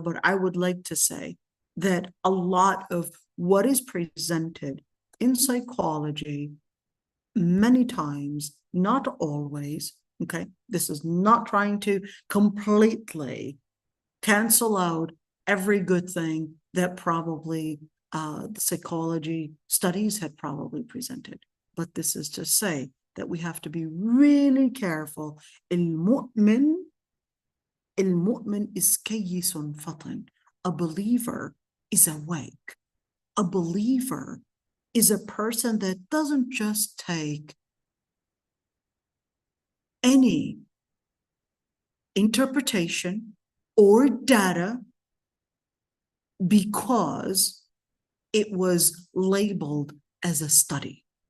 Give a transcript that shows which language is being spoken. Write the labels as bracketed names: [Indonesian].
[English] But I would like to say that a lot of what is presented in psychology, many times, not always, okay, this is not trying to completely cancel out every good thing that probably the psychology studies had probably presented. But this is to say that we have to be really careful. [Arabic] المؤمن [English] is [Arabic] كيس فطن. [English] A believer is awake. A believer is a person that doesn't just take any interpretation or data because it was labeled as a study.